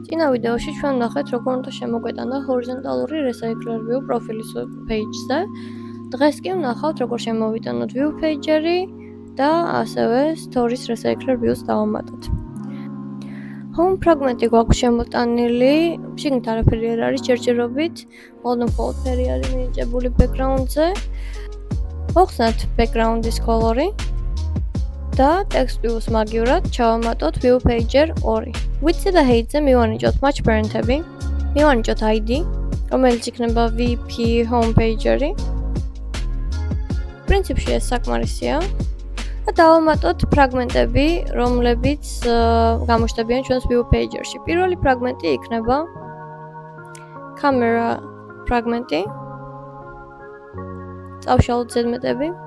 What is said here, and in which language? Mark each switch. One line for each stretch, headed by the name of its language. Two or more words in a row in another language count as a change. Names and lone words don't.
Georgian: ვიდეოში ჩვენ ვნახეთ, როგორ უნდა შემოგვეტანა ჰორიზონტალური
English: recycler view
Georgian: პროფილის page-ზე. დღეს კი ვნახავთ, როგორ შემოვიტანოთ
English: view page-ერი
Georgian: და ასევე
English: stories recycler views
Georgian: დავამატოთ.
English: Home fragment-ი
Georgian: გვაქვს შემოტანილი, შიგნით არაფერი არ არის ჯერჯერობით, მხოლოდ ფერი არის მინიჭებული background-ზე. ვახსნათ
English: background-ის color-ი
Georgian: და
English: text views
Georgian: მაგივრად ჩავამატოთ
English: view pager 2.
Georgian: Width-ზე და height-ზე მივანიჭოთ
English: match parent-ები,
Georgian: მივანიჭოთ ID, რომელიც იქნება
English: VP home page-ერი.
Georgian: პრინციპში ეს საკმარისია. და დავამატოთ ფრაგმენტები, რომლებიც გამოჩნდებიან ჩვენს
English: view page-ში.
Georgian: პირველი ფრაგმენტი იქნება camera ფრაგმენტი. წავშალოთ ზედმეტები.